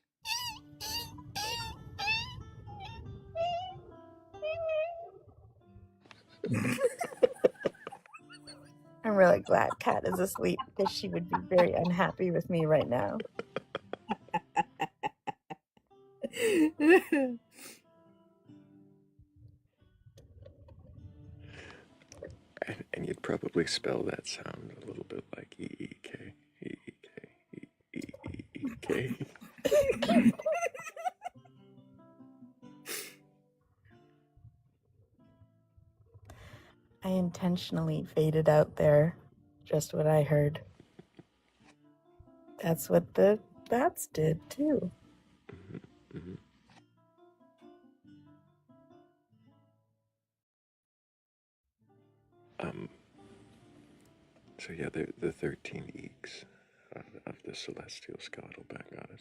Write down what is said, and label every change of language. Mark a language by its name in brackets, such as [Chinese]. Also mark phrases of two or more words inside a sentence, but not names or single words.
[English] I'm really glad Kat is asleep because she would be very unhappy with me right now. And you'd probably spell that sound a little bit like E-E-K, E-E-K, E-E-E-K. I intentionally faded out there just what I heard. That's what the bats did too. Mm-hmm. So yeah, the 13 eeks of the celestial skeletal bat goddess.